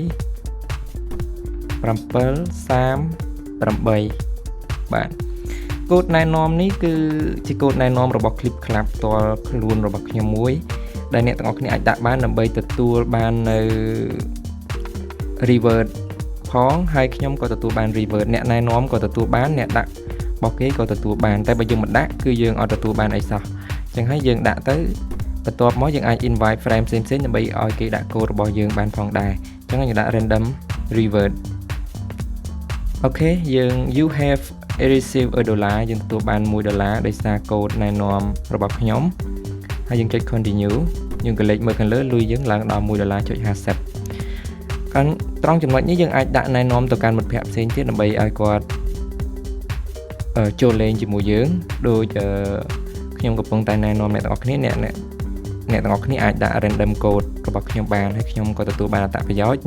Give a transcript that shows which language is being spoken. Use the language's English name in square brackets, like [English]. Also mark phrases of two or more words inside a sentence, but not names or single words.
[Khmer] 738 បាទកូដណែនាំនេះគឺជាកូដណែនាំរបស់ Clip Club ផ្ទាល់ខ្លួនរបស់ខ្ញុំមួយដែលអ្នកទាំងអស់គ្នាអាចដាក់បានដើម្បីទទួលបាននៅ revert ផងហើយខ្ញុំក៏ទទួលបាន revert អ្នកណែនាំក៏ទទួលបានអ្នកដាក់របស់គេក៏ទទួលបានតែបើយើងមិនដាក់គឺ យើងអត់ទទួលបានអីសោះអញ្ចឹងហើយយើងដាក់ទៅបន្ទាប់មកយើងអាច [English] invite frame [Khmer] ផ្សេងៗដើម្បីឲ្យគេដាក់កូដរបស់យើងបានផងដែរអញ្ចឹងយើងដាក់ [English] random revert [Khmer] អូខេយើង [English] you have received $1 [Khmer] យើងទទួលបាន$1ដោយសារកូដណែនាំរបស់ខ្ញុំហើយយើងចុច continue យើង ក៏លេខមើលខាងលើលុយយើងឡើងដល់$1.50 ត្រង់ចំណុចនេះយើងអាចដាក់ណែនាំទៅកាន់មិត្តភ័ក្តិផ្សេងទៀតដើម្បីឲ្យគាត់ចូលលេងជាមួយយើងដូចខ្ញុំកំពុងតែណែនាំអ្នកទាំងអស់គ្នាអ្នកទាំងអស់គ្នាអាចដាក់ [English] random code [Khmer] របស់ខ្ញុំបានហើយខ្ញុំក៏ទទួលបានអត្ថប្រយោជន៍